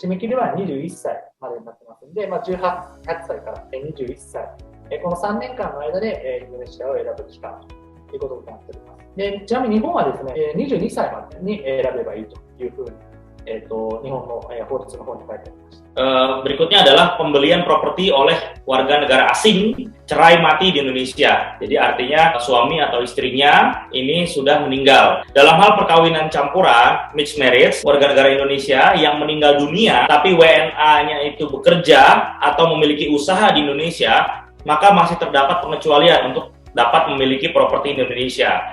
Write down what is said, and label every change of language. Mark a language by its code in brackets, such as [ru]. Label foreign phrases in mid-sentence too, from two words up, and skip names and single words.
[ja] 締め切りは21歳までになってますので、18歳から21歳、この3年間の間で、インドネシアを選ぶ期間ということになっております。で、ちなみに日本はですね、22歳までに選べばいいというふうに、日本の法律の方に書いてありました。 [id] Berikutnya adalah pembelian properti oleh warga negara asing cerai mati di Indonesia. Jadi artinya suami atau istrinya ini sudah meninggal. Dalam hal perkawinan campuran, [en] mixed marriage, [id] warga negara Indonesia yang meninggal dunia tapi WNA-nya itu bekerja atau memiliki usaha di Indonesia, maka masih terdapat pengecualian untuk dapat memiliki properti di Indonesia.